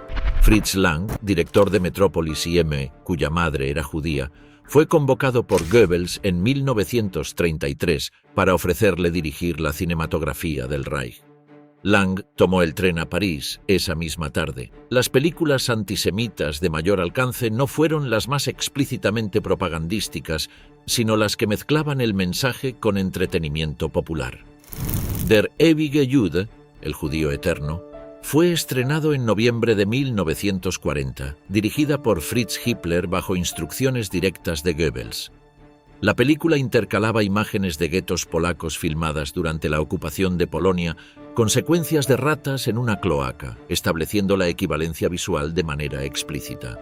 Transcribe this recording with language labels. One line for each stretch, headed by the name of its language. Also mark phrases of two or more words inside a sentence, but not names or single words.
Spanish: Fritz Lang, director de Metrópolis y M, cuya madre era judía, fue convocado por Goebbels en 1933 para ofrecerle dirigir la cinematografía del Reich. Lang tomó el tren a París esa misma tarde. Las películas antisemitas de mayor alcance no fueron las más explícitamente propagandísticas, sino las que mezclaban el mensaje con entretenimiento popular. Der ewige Jude, el judío eterno, fue estrenado en noviembre de 1940, dirigida por Fritz Hippler bajo instrucciones directas de Goebbels. La película intercalaba imágenes de guetos polacos filmadas durante la ocupación de Polonia con secuencias de ratas en una cloaca, estableciendo la equivalencia visual de manera explícita.